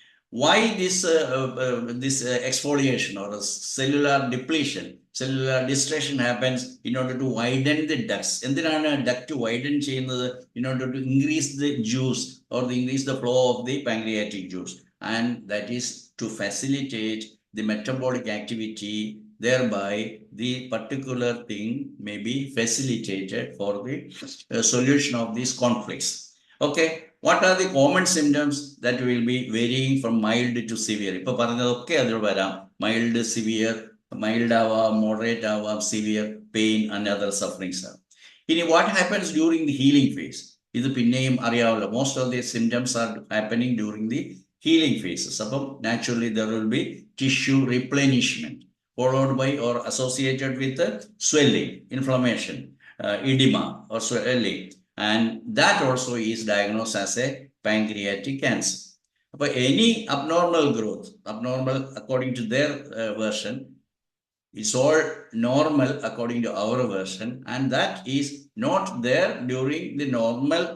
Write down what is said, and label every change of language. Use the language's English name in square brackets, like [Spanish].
[English] Why this exfoliation or cellular depletion, cellular destruction happens in order to widen the ducts? [Malayalam] എന്തിനാണ് duct widen ചെയ്യുന്നത്? [English] In order to increase the juice or increase the flow of the pancreatic juice, and that is to facilitate the metabolic activity. Thereby, the particular thing may be facilitated for the solution of these conflicts. Okay, what are the common symptoms that will be varying from mild to severe? [Malayalam] ഇപ്പോൾ പറഞ്ഞതൊക്കെ അതിൽ വരാം. Mild, severe, mild ആവാം, moderate ആവാം, [English] severe pain and other sufferings [Malayalam] ആണ്. [English] ഇനി what happens during the healing phase? [Malayalam] ഇത് പിന്നെയും അറിയാമല്ലോ. [English] Most of the symptoms are happening during the healing phases. അപ്പം naturally there will be tissue replenishment, followed by or associated with swelling, inflammation, edema or swelling, and that also is diagnosed as a pancreatic cancer. But any abnormal growth, abnormal according to their version, it's all normal according to our version, and that is not there during the normal.